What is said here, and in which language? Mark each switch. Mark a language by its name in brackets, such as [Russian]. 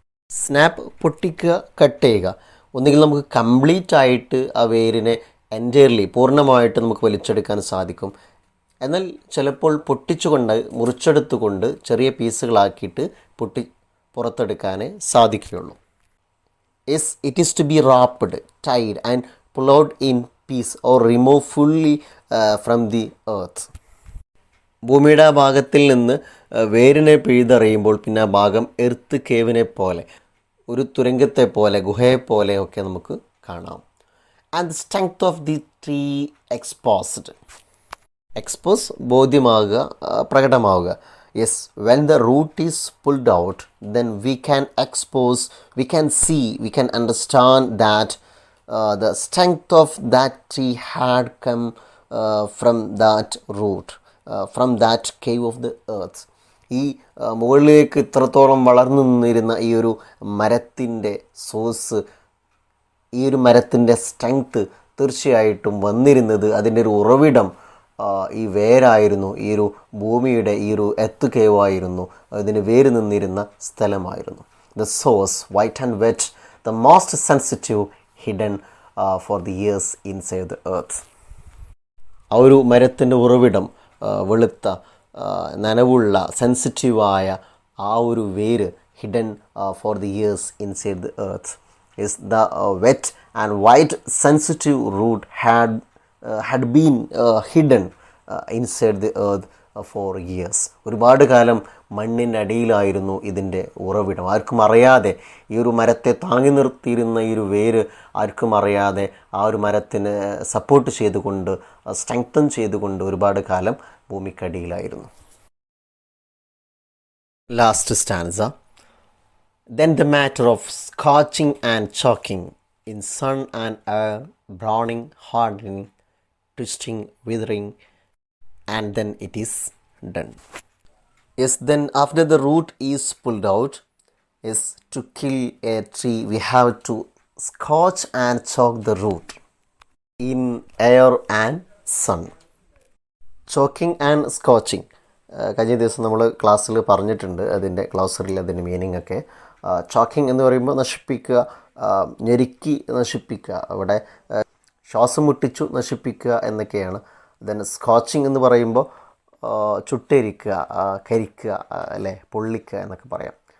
[Malayalam] Snap പൊട്ടിക്കുക, cut ചെയ്യുക. ഒന്നുകിൽ നമുക്ക് കംപ്ലീറ്റ് ആയിട്ട് ആ വേരിനെ എൻറ്റയർലി പൂർണ്ണമായിട്ട് നമുക്ക് വലിച്ചെടുക്കാൻ സാധിക്കും. എന്നാൽ ചിലപ്പോൾ പൊട്ടിച്ചുകൊണ്ട്, മുറിച്ചെടുത്തുകൊണ്ട് ചെറിയ പീസുകളാക്കിയിട്ട് പുറത്തെടുക്കാനേ സാധിക്കുകയുള്ളൂ. [English] Yes, it is to be wrapped, tied and pulled out in piece or removed fully from the earth. [Malayalam] ഭൂമിയുടെ ആ ഭാഗത്തിൽ നിന്ന് വേരിനെ പിഴുതെറിയുമ്പോൾ പിന്നെ ആ ഭാഗം എർത്ത് കേവിനെ പോലെ, ഒരു തുരങ്കത്തെ പോലെ, ഗുഹയെ ഒക്കെ നമുക്ക് കാണാം. [English] And the strength of the tree exposed. [Malayalam] Expose ബോധ്യമാവുക, പ്രകടമാവുക. [English] Yes, when the root is pulled out, then we can expose, we can see, we can understand that the strength of that tree had come from that root, from that cave of the earth. [Malayalam] ഈ മുകളിലേക്ക് ഇത്രത്തോളം വളർന്നു നിന്നിരുന്ന ഈ ഒരു മരത്തിൻ്റെ source, ഈ ഒരു മരത്തിൻ്റെ സ്ട്രെങ്ത്ത് തീർച്ചയായിട്ടും വന്നിരുന്നത്, അതിൻ്റെ ഒരു ഉറവിടം ഈ വേരായിരുന്നു, ഈ ഒരു ഭൂമിയുടെ ഈ ഒരു എത്ത് കേവായിരുന്നു, അതിന് വേര് നിന്നിരുന്ന സ്ഥലമായിരുന്നു. [English] The source, white and wet, the most sensitive, hidden for the years inside the earth. [Malayalam] ആ ഒരു മരത്തിൻ്റെ ഉറവിടം, വെളുത്ത, നനവുള്ള, സെൻസിറ്റീവായ ആ ഒരു വേര്, [English] Hidden for the years inside the earth. Is the wet and white sensitive root had been hidden inside the earth for years. [Malayalam] ഒരുപാട് കാലം മണ്ണിനടിയിലായിരുന്നു ഇതിൻ്റെ ഉറവിടം. ആർക്കും അറിയാതെ ഈ ഒരു മരത്തെ താങ്ങി നിർത്തിയിരുന്ന ഈ ഒരു വേര് ആർക്കും അറിയാതെ ആ ഒരു മരത്തിന് സപ്പോർട്ട് ചെയ്തുകൊണ്ട്, സ്ട്രെങ്തൻ ചെയ്തുകൊണ്ട് ഒരുപാട് കാലം ഭൂമിക്കടിയിലായിരുന്നു. [English] Last stanza. Then the matter of scorching and choking in sun and air, browning, hardening, twisting, withering, and then it is done. Yes, then after the root is pulled out, is to kill a tree, we have to scorch and choke the root in air and sun. Choking and scorching, [Malayalam] കഴിഞ്ഞ ദിവസം നമ്മൾ ക്ലാസ്സിൽ പറഞ്ഞിട്ടുണ്ട്, അതിൻ്റെ ക്ലോസറിൽ അതിൻ്റെ meaning ഒക്കെ. Choking എന്ന് പറയുമ്പോൾ നശിപ്പിക്കുക, ഞെരുക്കി നശിപ്പിക്കുക, അവിടെ ശ്വാസം മുട്ടിച്ചു നശിപ്പിക്കുക എന്നൊക്കെയാണ്. ദെൻ സ്കോച്ചിങ് എന്ന് പറയുമ്പോൾ ചുട്ടരിക്കുക, കരിക്കുക, അല്ലേ, പൊള്ളിക്കുക എന്നൊക്കെ പറയാം.